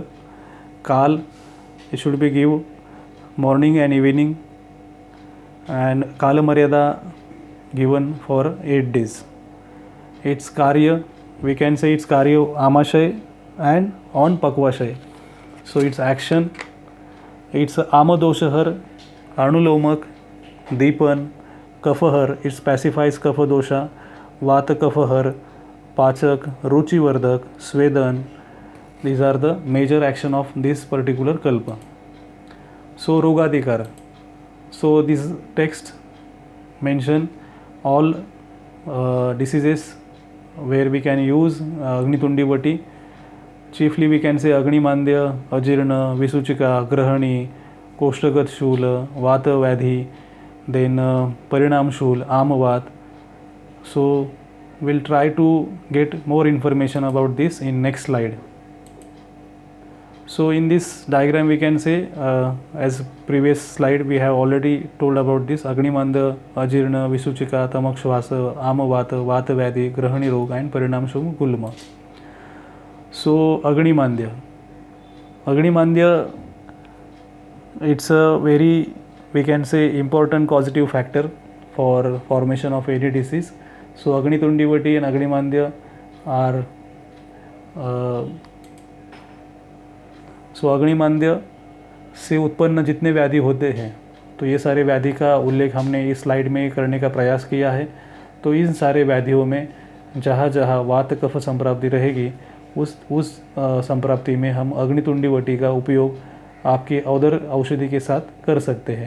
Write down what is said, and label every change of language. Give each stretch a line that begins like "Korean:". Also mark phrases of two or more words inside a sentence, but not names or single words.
English: Kal, it should be give morning and evening, and Kala Maryada given for 8 days. Its Karya, we can say it's Karya Amashay and on Pakvashay. So its action, it's Amadoshahar, Anulomak, Deepan, Kafahar, it pacifies Kapha dosha, Vata Kafahar, Pachak, Ruchivardak, Svedan. These are the major action of this particular kalpa. So Rogadikara. So this text mention all diseases where we can use Agnitundi Vati. Chiefly we can say Agnimandya, Ajirna, Visuchika, Grahani, Koshtagat Shula, Vata Vadhi, then Parinam Shul, Amavat. So we'll try to get more information about this in next slide. So in this diagram we can say, as previous slide we have already told about this Agnimanda, Ajirna, Visuchika, Tamakshvasa, Amavata, Vatavyadi, Grahani Rog and Parinamshum Gulma. So Agnimandya, it's a very, we can say, important causative factor for formation of any disease. So Agnitundivati and Agnimandya are
Hindi: सो अग्निमांद्य से उत्पन्न जितने व्याधि होते हैं, तो ये सारे व्याधि का उल्लेख हमने इस स्लाइड में करने का प्रयास किया है। तो इन सारे व्याधियों में जहाँ जहाँ वात कफ संप्राप्ति रहेगी उस संप्राप्ति में हम अग्नितुंडीवटी का उपयोग आपके अदर औषधि के साथ कर सकते हैं।